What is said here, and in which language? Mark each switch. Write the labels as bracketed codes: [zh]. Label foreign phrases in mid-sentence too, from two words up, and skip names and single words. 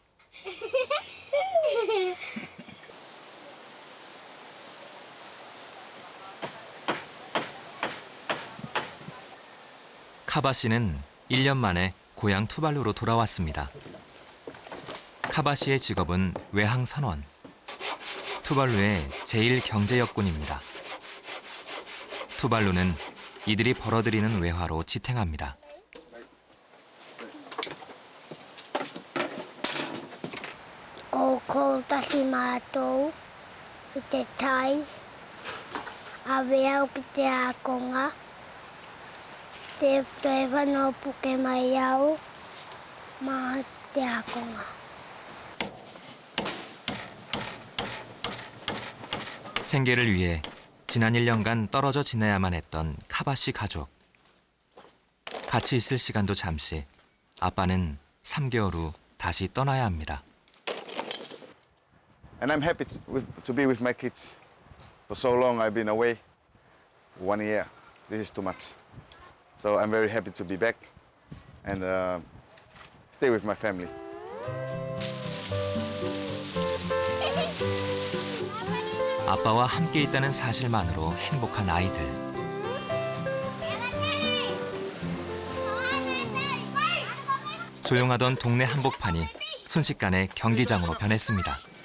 [ko] 카바 씨는 1년 만에 고향 투발루로 돌아왔습니다. 카바 씨의 직업은 외항 선원. 투발루의 제1경제역군입니다. 투발루는 이들이 벌어들이는 외화로 지탱합니다. [tvl] Koko tasimato ite tai avea kite akonga te preva no puke maiao ma te akonga. [ko] 생계를 위해 지난 1년간 떨어져 지내야만 했던 카바 씨 가족. 같이 있을 시간도 잠시. 아빠는 3개월 후 다시 떠나야 합니다. [en] And I'm happy to be with my kids. For so long I've been away. 1 year. This is too much. So I'm very happy to be back and stay with my family. [ko] 아빠와 함께 있다는 사실만으로 행복한 아이들. 조용하던 동네 한복판이 순식간에 경기장으로 변했습니다.